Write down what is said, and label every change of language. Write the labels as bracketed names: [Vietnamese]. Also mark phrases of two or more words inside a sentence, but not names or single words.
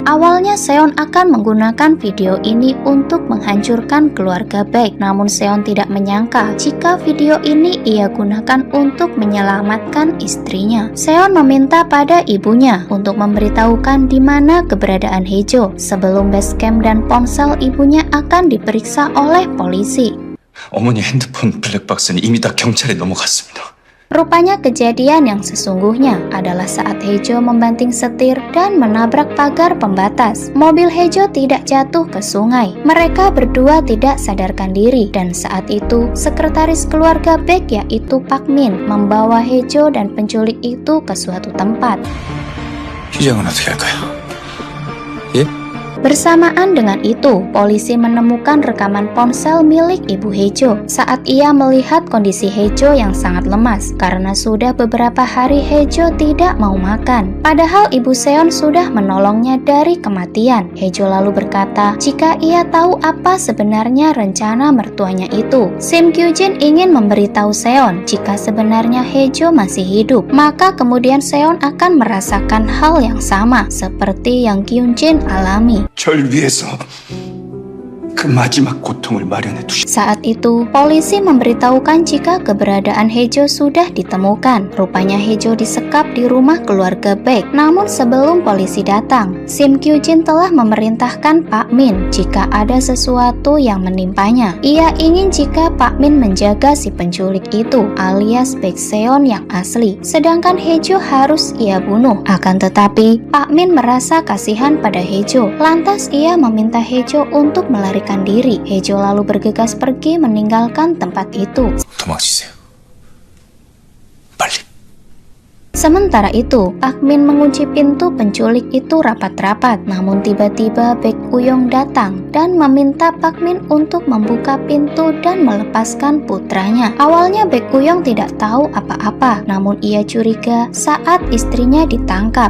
[Indonesian] Awalnya Seon akan menggunakan video ini untuk menghancurkan keluarga Baek, namun Seon tidak menyangka jika video ini ia gunakan untuk menyelamatkan istrinya. Seon meminta pada ibunya untuk memberitahukan di mana keberadaan Haejo sebelum basecamp dan ponsel ibunya akan diperiksa oleh polisi. [Korean] 어머니 핸드폰 블랙박스는 이미 다 경찰에 넘어갔습니다. [Indonesian] Rupanya kejadian yang sesungguhnya adalah saat Haejo membanting setir dan menabrak pagar pembatas. Mobil Haejo tidak jatuh ke sungai. Mereka berdua tidak sadarkan diri dan saat itu sekretaris keluarga Baek yaitu Pak Min membawa Haejo dan penculik itu ke suatu tempat. [Korean] 희정은 어떻게 할까요? 예? [Indonesian] Bersamaan dengan itu, polisi menemukan rekaman ponsel milik ibu Haejo saat ia melihat kondisi Haejo yang sangat lemas karena sudah beberapa hari Haejo tidak mau makan. Padahal ibu Seon sudah menolongnya dari kematian. Haejo lalu berkata jika ia tahu apa sebenarnya rencana mertuanya itu. Sim Kyujin ingin memberitahu Seon jika sebenarnya Haejo masih hidup, maka kemudian Seon akan merasakan hal yang sama seperti yang Kyujin alami. [Korean] 절 위해서 그 마지막 고통을 마련해 두시. [Indonesian] Saat itu, polisi memberitahukan jika keberadaan Haejo sudah ditemukan. Rupanya Haejo disekap di rumah keluarga Baek. Namun sebelum polisi datang, Sim Kyujin telah memerintahkan Pak Min jika ada sesuatu yang menimpanya. Ia ingin jika Pak Min menjaga si penculik itu, alias Baek Seon yang asli. Sedangkan Haejo harus ia bunuh. Akan tetapi, Pak Min merasa kasihan pada Haejo. Lantas ia meminta Haejo untuk melarikan diri. Haejo lalu bergegas pergi meninggalkan tempat itu. [Korean] 도망치세요. 빨리. [Indonesian] Sementara itu, Pak Min mengunci pintu penculik itu rapat-rapat. Namun tiba-tiba Baek Uyong datang dan meminta Pak Min untuk membuka pintu dan melepaskan putranya. Awalnya Baek Uyong tidak tahu apa-apa, namun ia curiga saat istrinya ditangkap.